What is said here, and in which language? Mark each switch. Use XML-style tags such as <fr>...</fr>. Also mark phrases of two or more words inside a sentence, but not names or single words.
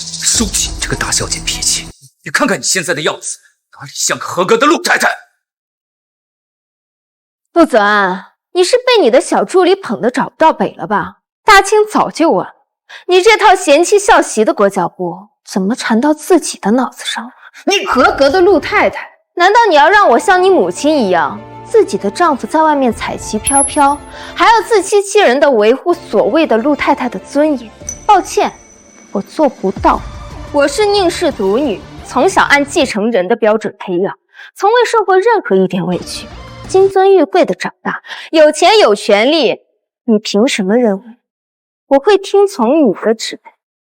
<zh>收起你這個大小姐脾氣，你看看你現在的樣子，哪裡像個合格的陸太太？陸澤安，你是被你的小助理捧得找不到北了吧？大清早就完了，你這套賢妻孝媳的裹腳布，怎麼纏到自己的腦子上了？你合格的陸太太，難道你要讓我像你母親一樣，自己的丈夫在外面彩旗飄飄，還要自欺欺人的維護所謂的陸太太的尊嚴？抱歉，我做不到。我是寧氏獨女， 從小按繼承人的標準培養，从未受过任何一點委屈，金尊玉貴的長大，有錢有權利，你憑什麼認為我會聽從你的指令？</zh>